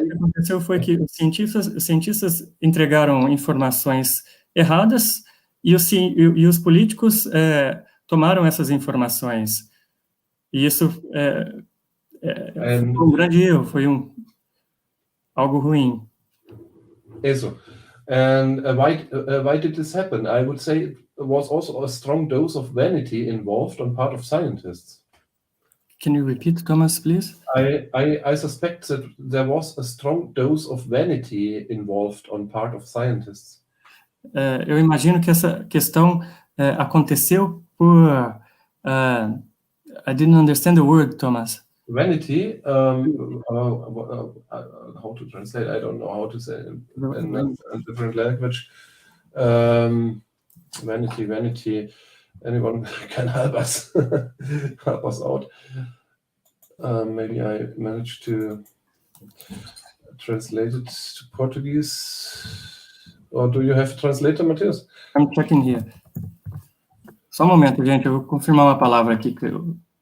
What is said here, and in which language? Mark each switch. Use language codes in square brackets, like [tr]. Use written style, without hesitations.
[pt] o que aconteceu foi que os cientistas entregaram informações erradas e os políticos tomaram essas informações. E isso foi um grande erro, foi algo ruim. [en] Isso. And why did this happen? I would say it was also a strong dose of vanity involved on part of scientists. Can you repeat, Thomas, please? I suspect that there was a strong dose of vanity involved on part of scientists. [pt] Eu imagino que essa questão aconteceu por... [en] I didn't understand the word, [pt] Thomas. [en] vanity, how to translate? I don't know how to say in a different language. Vanity. Anyone can help us out. Maybe I managed to translate it to Portuguese. Or do you have a translator, Matthias? I'm checking here. [pt] Só um momento, gente, eu vou confirmar uma palavra aqui que eu...